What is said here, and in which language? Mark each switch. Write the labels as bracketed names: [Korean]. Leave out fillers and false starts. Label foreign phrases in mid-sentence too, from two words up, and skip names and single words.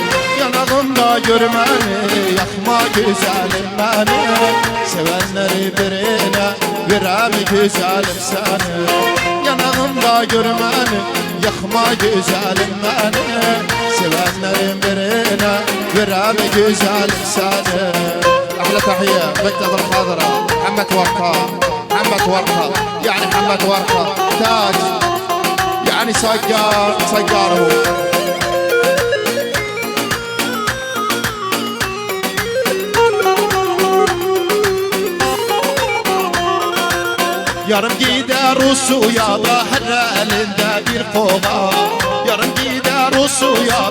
[Turkish] Yanağımda görmeni yakma güzelim beni, sevenleri birine verem güzelim seni. Yanağımda görmeni yakma güzelim beni, sevenlerin birine verem güzelim seni. [Arabic] أحلى تحية مكتب الحاضرة محمد ورقة، محمد ورقة يعني محمد ورقة تاج يعني صقار هو. [Turkish] Yarım gider Rusya'da her elinde bir kova, yarım gider Rusya'da.